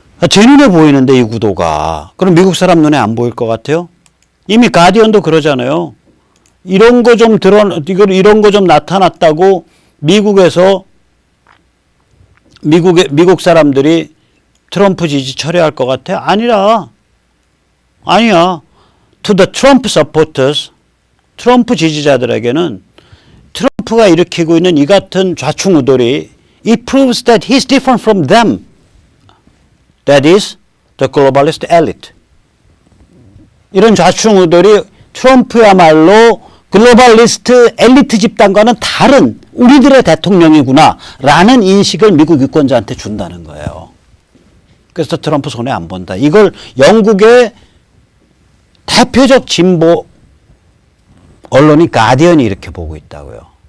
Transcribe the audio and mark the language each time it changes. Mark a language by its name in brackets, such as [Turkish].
[Korean] 제 눈에 보이는데 이 구도가. 그럼 미국 사람 눈에 안 보일 것 같아요? 이미 가디언도 그러잖아요. 이런 거 좀 이런 거 좀 나타났다고 미국에서 미국 사람들이 트럼프 지지 철회할 것 같아? 아니야. [English] To the Trump supporters, [Korean] 트럼프 지지자들에게는 트럼프가 일으키고 있는 이 같은 좌충우돌이 [English] it proves that he's different from them. That is the globalist elite. [Korean] 이런 좌충우돌이 트럼프야말로 글로벌리스트 엘리트 집단과는 다른 우리들의 대통령이구나 라는 인식을 미국 유권자한테 준다는 거예요. 그래서 트럼프 손해 안 본다. 이걸 영국의 대표적 진보 언론인 가디언이 이렇게 보고 있다고요.